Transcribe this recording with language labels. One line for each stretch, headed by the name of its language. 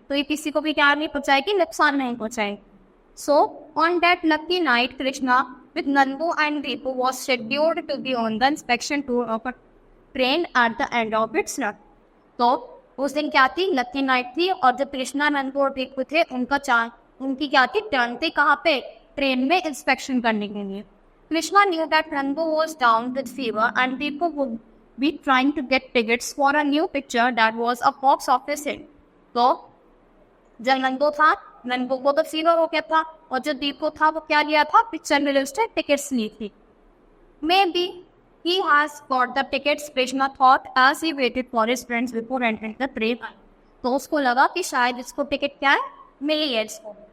Hindi: तो ये किसी को भी क्या नहीं पहुँचाएगी, नुकसान नहीं पहुँचाएगी.
English: So on that lucky night, Krishna with Nandu and Deepu was scheduled to be on the inspection tour of a train at the end of its run.
Hindi: तो उस दिन क्या थी, लकी नाइट थी, और जब कृष्णा, नंदू और दीपू थे उनकी क्या थी, टर्न थी कहाँ पे, ट्रेन में इंस्पेक्शन करने के लिए.
English: Krishna knew that Nandu was down with fever and Deepu would be trying to get tickets for a new picture that was a box office hit.
Hindi: तो जब नंदू को तो फीवर हो गया था, और जो दीपू था वो क्या लिया था, पिक्चर में उसने टिकट्स ली थी.
English: Maybe he has got the tickets, Krishna thought as he waited for his friends before entering the train.
Hindi: तो उसको लगा कि शायद इसको टिकट क्या है, मिली है इसको.